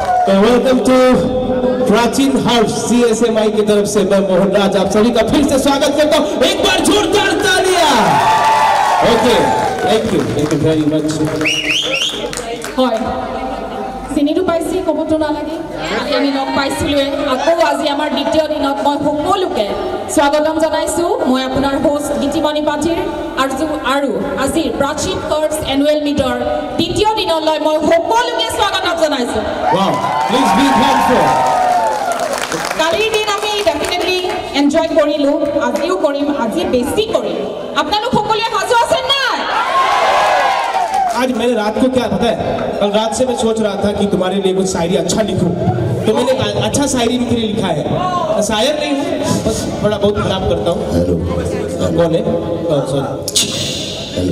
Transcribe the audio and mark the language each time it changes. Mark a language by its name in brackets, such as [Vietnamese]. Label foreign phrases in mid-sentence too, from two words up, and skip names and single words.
[English] welcome to [Hindi] प्राचीन हाउस CSMI की तरफ से मैं मोहन राज आप सभी का फिर से स्वागत करता हूँ। एक बार जोरदार तालियां। ओके, [English] thank you very much. [Assamese] হয় চিনিটো পাইছি কবতো নালাগে আজি আমি লগ পাইছিলোৱে আকৌ আজি আমাৰ দ্বিতীয় দিনত মই সকলোকে স্বাগতম জনাইছো মই আপোনাৰ হোষ্ট গীতিমণি পাঠিৰ আৰু আজি প্ৰাচীন কৰ্টছ এনুৱেল মিটৰ দ্বিতীয় দিনলৈ মই সকলোকে স্বাগতম জনাইছো। [English] Wow, please be thankful. [Assamese] কালিৰ দিন আমি [English] definitely enjoy [Assamese] কৰিলো, আজিও কৰিম, আজি বেছি কৰিম। আপোনালোক সকলোৱে সাজু আছে নাই? [Hindi] आज मैंने रात को क्या पता है, कल रात से मैं सोच रहा था कि तुम्हारे लिए कुछ शायरी अच्छा लिखूं, तो मैंने अच्छा शायरी के लिए लिखा है। शायर नहीं हूँ, बस थोड़ा बहुत खराब करता हूँ। हेलो, कौन है? सॉरी, हेलो।